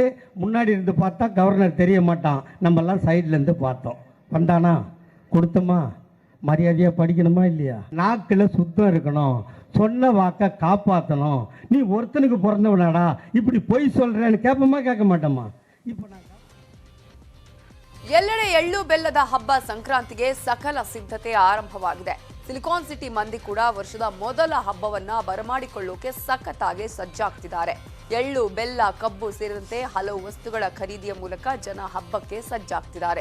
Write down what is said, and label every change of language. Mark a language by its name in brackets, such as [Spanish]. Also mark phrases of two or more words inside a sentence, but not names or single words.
[Tamil] முன்னாடி இருந்து பார்த்தா கவர்னர் தெரிய மாட்டான். நம்மெல்லாம் சைட்லேருந்து பார்த்தோம். வந்தானா, கொடுத்தோமா, மரியாதையாக படிக்கணுமா இல்லையா? நாக்கில் சுத்தம் இருக்கணும், சொன்ன வாக்கை காப்பாற்றணும். நீ ஒருத்தனுக்கு பிறந்தவனாடா இப்படி பொய் சொல்கிறேன்னு கேட்போமா, கேட்க மாட்டோமா? இப்போ நான் [Kannada] ಎಲ್ಲೆಡೆ ಎಳ್ಳು ಬೆಲ್ಲದ ಹಬ್ಬ ಸಂಕ್ರಾಂತಿಗೆ ಸಕಲ ಸಿದ್ಧತೆ ಆರಂಭವಾಗಿದೆ. ಸಿಲಿಕಾನ್ ಸಿಟಿ ಮಂದಿ ಕೂಡ ವರ್ಷದ ಮೊದಲ ಹಬ್ಬವನ್ನ ಬರಮಾಡಿಕೊಳ್ಳೋಕೆ ಸಖತ್ತಾಗಿ ಸಜ್ಜಾಗ್ತಿದ್ದಾರೆ. ಎಳ್ಳು, ಬೆಲ್ಲ, ಕಬ್ಬು ಸೇರಿದಂತೆ ಹಲವು ವಸ್ತುಗಳ ಖರೀದಿಯ ಮೂಲಕ ಜನ ಹಬ್ಬಕ್ಕೆ ಸಜ್ಜಾಗ್ತಿದ್ದಾರೆ.